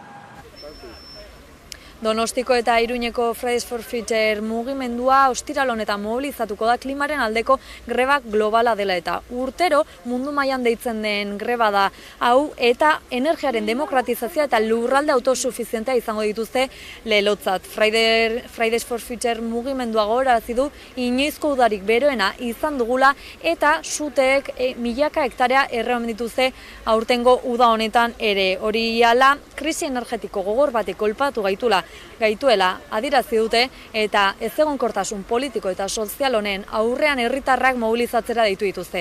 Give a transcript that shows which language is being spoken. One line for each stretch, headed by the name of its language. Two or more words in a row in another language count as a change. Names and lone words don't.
Basque: Donostiko eta Iruñeko Fridays for Future mugimendua ostiral honetan mobilizatuko da klimaren aldeko greba globala dela eta urtero mundu mailan deitzen den greba da hau eta energiaren demokratizazioa eta lurralde autosufizientea izango dituzte lelotzat. Fridays for Future mugimendua gogorarazi du inoizko udarik beroena izan dugula eta suteek milaka hektarea erreman dituzte aurtengo uda honetan ere. Hori hala, krisi energetiko gogor batek kolpatu gaituela adierazi dute eta ezegonkortasun politiko eta sozial honen aurrean herritarrak mobilizatzera deitu dituzte.